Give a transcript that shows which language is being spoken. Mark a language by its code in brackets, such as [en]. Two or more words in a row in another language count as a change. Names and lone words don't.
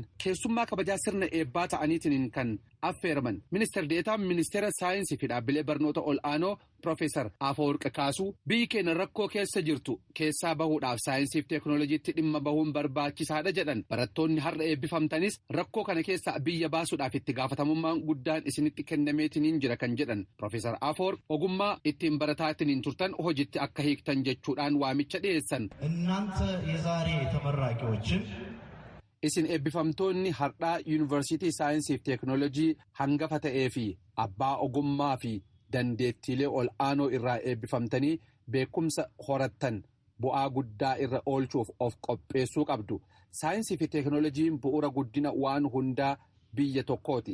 [om] Keessummaa kabajaa sirna eebbaa ta'aniitiin kan affeeraman ministeer deetaan ministeera saayinsii fi dhaabbilee barnoota ol'aanoo Profeesar Afawarqi Kaasuu biyyi keenya rakkoo keessa jirtu keessaa bahuudhaaf saayinsii fi teekinooloojiitti dhimma bahuun barbaachisaadha jedhan. Barattoonni har'a eebbifamtanis rakkoo kana keessaa biyya baasuudhaaf itti gaafatamummaan guddaan isinitti kennameetiin jira kan jedhan Profeesar Afawarqi ogummaa ittiin barataatiin turtan hojiitti akka hiiktan jechuudhaan waamicha dhiyeessan. [am] እናንተ የዛሬ ተመራቂዎችን [om] isin eebbifamtoonni har'aa yuunivarsiitii saayinsii fi teekinooloojii hangafa ta'ee fi abbaa ogummaa fi dandeettiilee ol'aanoo irraa eebbifamtanii beekumsa horattan bu'aa guddaa irra oolchuuf of qopheessuu qabdu. Saayinsii fi teekinooloojiin bu'uura guddina waan hundaa biyya tokkooti.